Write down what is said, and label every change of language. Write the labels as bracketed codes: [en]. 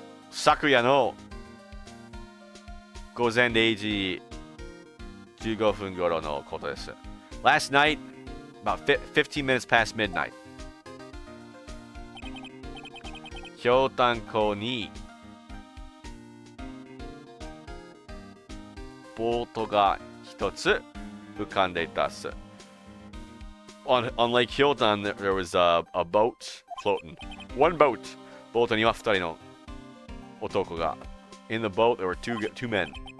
[ja] 昨夜の午前0時15分頃のことです。 [en] Last night, about 15 minutes past midnight. [ja] ひょうたん湖にボートが一つ浮かんでいたっす。 [en] On Lake Hyotan, there was a boat floating. One boat. [ja] ボートには2人の男が. [en] In the boat, there were two men.